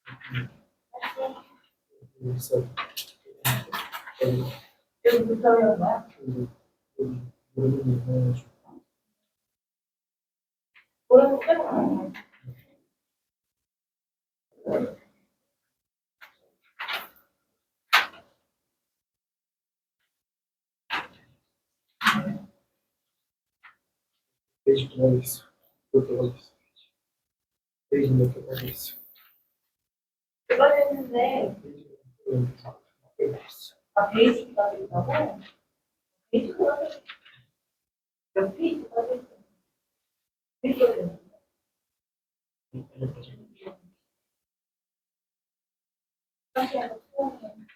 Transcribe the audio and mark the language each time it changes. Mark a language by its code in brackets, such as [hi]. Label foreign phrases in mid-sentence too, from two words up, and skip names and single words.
[ko] 여기 붙여야 거야? 오른쪽 빼고 가는 거야. [pt] Desde que ela disse. Eu que ela disse. Desde que ela disse. [ko] 그거 했는데, 아, 베이직까지 있다고? 베이직까지 몇 페이지까지 있어? 베이직까지 다시 한번 수업해.